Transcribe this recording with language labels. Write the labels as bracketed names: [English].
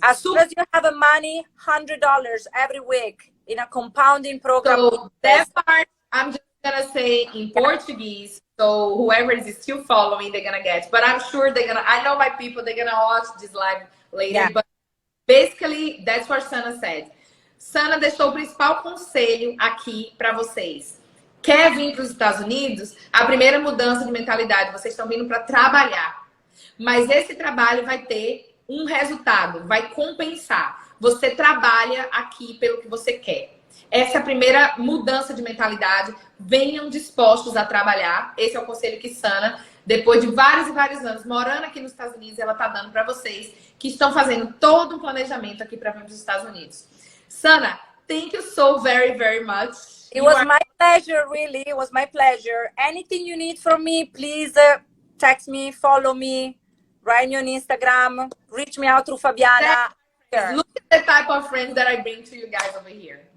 [English] As soon as you have a money, $100 every week in a compounding program. So that part, I'm just gonna say in Portuguese. So whoever is still following, they're gonna get. But I'm sure they're gonna. I know my people. They're gonna watch this live later. Yeah. But basically, that's what Sana said. [Portuguese] Sana deixou o principal conselho aqui para vocês. Quer vir para os Estados Unidos? A primeira mudança de mentalidade, vocês estão vindo para trabalhar. Mas esse trabalho vai ter um resultado, vai compensar. Você trabalha aqui pelo que você quer. Essa é a primeira mudança de mentalidade. Venham dispostos a trabalhar. Esse é o conselho que Sana, depois de vários e vários anos morando aqui nos Estados Unidos, ela está dando para vocês que estão fazendo todo um planejamento aqui para vir para os Estados Unidos. [English] Sana, thank you so very, very much. It was my pleasure, really. It was my pleasure. Anything you need from me, please text me, follow me, write me on Instagram, reach me out through Fabiana. Look at the type of friends that I bring to you guys over here.